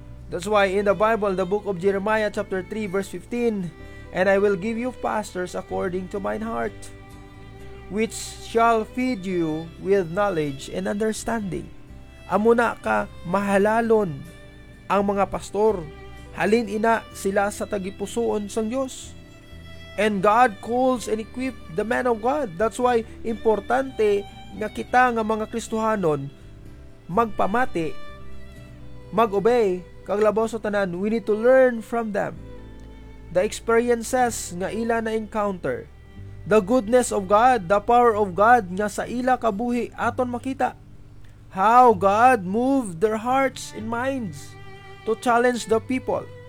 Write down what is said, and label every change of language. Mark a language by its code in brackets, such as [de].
[en] That's why in the Bible, the book of Jeremiah chapter 3 verse 15, and I will give you pastors according to mine heart, which shall feed you with knowledge and understanding. [hil] Amuna ka mahalalon ang mga pastor. Halin ina sila sa tagipusoon sang Dios. [en] And God calls and equips the man of God. That's why [hil] importante nga kita nga mga Kristohanon magpamati, mag-obey kag labaw sa tanan. [en] We need to learn from them. The experiences [hil] nga ila na encounter, [en] the goodness of God, the power of God [hil] nga sa ila kabuhi aton makita. [en] How God moved their hearts and minds to challenge the people.